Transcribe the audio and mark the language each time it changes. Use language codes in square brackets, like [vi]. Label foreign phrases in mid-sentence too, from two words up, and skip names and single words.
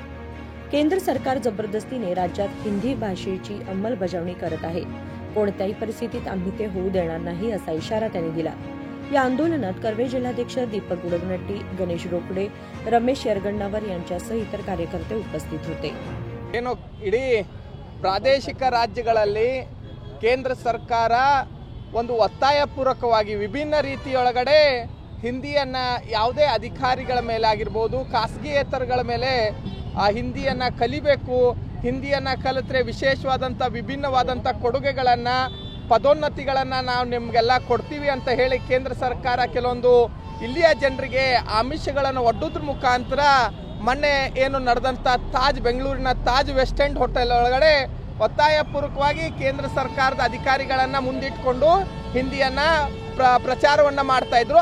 [mr] केंद्र सरकार जबरदस्तीने राज्यात हिंदी भाषेची अंमलबजावणी करत आहे। कोणत्याही परिस्थितीत आम्ही ते होऊ देणार नाही असा इशारा त्यांनी दिला। या आंदोलनात कर्वे जिल्हाध्यक्ष दीपक गुडगनट्टी, गणेश रोकडे, रमेश यरगण्णावर यांच्यासह इतर कार्यकर्ते उपस्थित होते। [kn] ಇಡೀ ಪ್ರಾದೇಶಿಕ ರಾಜ್ಯಗಳಲ್ಲಿ ಕೇಂದ್ರ ಸರ್ಕಾರ ಒಂದು ಒತ್ತಾಯಪೂರ್ವಕವಾಗಿ ವಿಭಿನ್ನ ರೀತಿಯೊಳಗಡೆ ಹಿಂದಿಯನ್ನು ಯಾವುದೇ ಅಧಿಕಾರಿಗಳ ಮೇಲೆ ಆಗಿರಬಹುದು, ಖಾಸಗಿಯೇತರಗಳ ಮೇಲೆ ಆ ಹಿಂದಿಯನ್ನು ಕಲಿಬೇಕು, ಹಿಂದಿಯನ್ನು ಕಲಿತ್ರೆ ವಿಶೇಷವಾದಂಥ ವಿಭಿನ್ನವಾದಂಥ ಕೊಡುಗೆಗಳನ್ನು ಪದೋನ್ನತಿಗಳನ್ನು ನಾವು ನಿಮಗೆಲ್ಲ ಕೊಡ್ತೀವಿ ಅಂತ ಹೇಳಿ ಕೇಂದ್ರ ಸರ್ಕಾರ ಕೆಲವೊಂದು ಇಲ್ಲಿಯ ಜನರಿಗೆ ಆಮಿಷಗಳನ್ನು ಒಡ್ಡೋದ್ರ ಮುಖಾಂತರ ಮೊನ್ನೆ ಏನು ನಡೆದಂಥ ಬೆಂಗಳೂರಿನ ತಾಜ್ ವೆಸ್ಟ್ ಎಂಡ್ ಹೋಟೆಲ್ ಒಳಗಡೆ ಒತ್ತಾಯಪೂರ್ವಕವಾಗಿ ಕೇಂದ್ರ ಸರ್ಕಾರದ ಅಧಿಕಾರಿಗಳನ್ನು ಮುಂದಿಟ್ಕೊಂಡು ಹಿಂದಿಯನ್ನು ಪ್ರಚಾರವನ್ನು ಮಾಡ್ತಾ ಇದ್ರು।